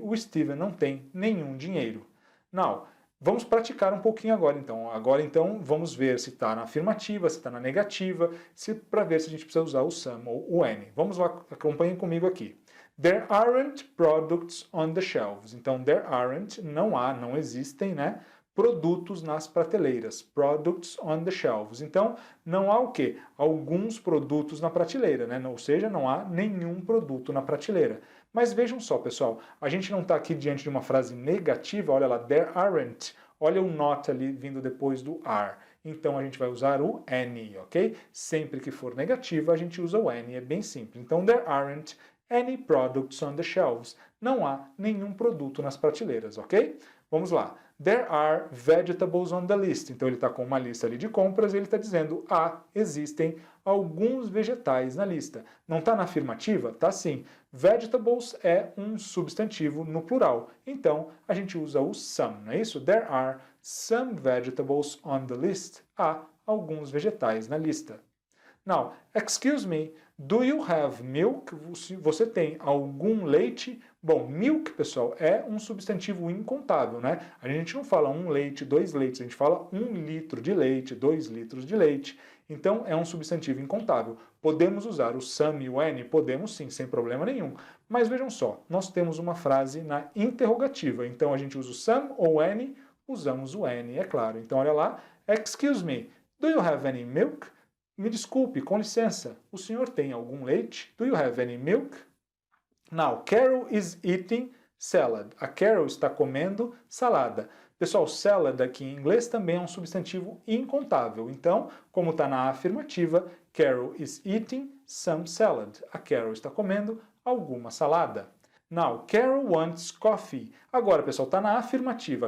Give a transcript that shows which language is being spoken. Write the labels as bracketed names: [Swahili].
[Portuguese] O Steven não tem nenhum dinheiro. Now, vamos praticar um pouquinho agora, então. Agora, então, vamos ver se está na afirmativa, se está na negativa, para ver se a gente precisa usar o some ou o any. Vamos lá, acompanhem comigo aqui. [English] There aren't products on the shelves. [Portuguese] Então, [English] there aren't, [Portuguese] não há, não existem, né? Produtos nas prateleiras. [English] Products on the shelves. [Portuguese] Então, não há o quê? Alguns produtos na prateleira, né? Ou seja, não há nenhum produto na prateleira. Mas vejam só, pessoal, a gente não está aqui diante de uma frase negativa, olha lá, [English] there aren't. [Portuguese] Olha o not ali vindo depois do are. Então a gente vai usar o any, ok? Sempre que for negativa, a gente usa o any, é bem simples. [English] Então, there aren't any products on the shelves. [Portuguese] Não há nenhum produto nas prateleiras, ok? Vamos lá. [English] There are vegetables on the list. [Portuguese] Então ele está com uma lista ali de compras e ele está dizendo existem alguns vegetais na lista. Não está na afirmativa? Está sim. Vegetables é um substantivo no plural. Então a gente usa o some, não é isso? [English] There are some vegetables on the list. [Portuguese] Há alguns vegetais na lista. [English] Now, excuse me, do you have milk? [Portuguese] Você tem algum leite? Bom, milk, pessoal, é um substantivo incontável, né? A gente não fala um leite, dois leites, a gente fala 1 litro de leite, 2 litros de leite. Então, é um substantivo incontável. Podemos usar o some e o any? Podemos sim, sem problema nenhum. Mas vejam só, nós temos uma frase na interrogativa. Então, a gente usa o some ou any, usamos o any, é claro. Então, olha lá, [English] excuse me, do you have any milk? [Portuguese] Me desculpe, com licença, o senhor tem algum leite? [English] Do you have any milk? Now, Carol is eating salad. [Portuguese] A Carol está comendo salada. Pessoal, salad aqui em inglês também é um substantivo incontável. Então, como está na afirmativa, [English] Carol is eating some salad. [Portuguese] A Carol está comendo alguma salada. [English] Now, Carol wants coffee. [Portuguese] Agora, pessoal, está na afirmativa.